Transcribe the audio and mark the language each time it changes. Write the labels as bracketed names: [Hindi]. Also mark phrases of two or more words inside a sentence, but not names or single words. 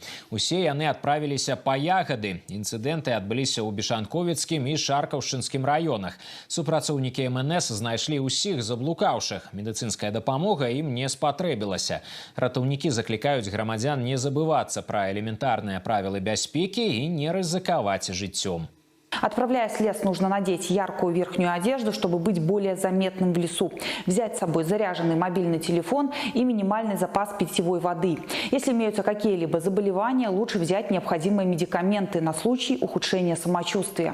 [Belarusian] Усе яны адправіліся па ягады. Інцыдэнты адбыліся ў Бешанковіцкім і Шаркаўшчынскім раёнах. Супрацоўнікі МНС знайшлі ўсіх заблукаўшых. Медыцынская дапамога ім не спатрэбілася. Ратаўнікі заклікаюць грамадзян не забывацца пра элементарныя правілы бяспекі і не рызыкаваць жыццём. [Russian] Отправляясь в лес, нужно надеть яркую верхнюю одежду, чтобы быть более заметным в лесу. Взять с собой заряженный мобильный телефон и минимальный запас питьевой воды. Если имеются какие-либо заболевания, лучше взять необходимые медикаменты на случай ухудшения самочувствия.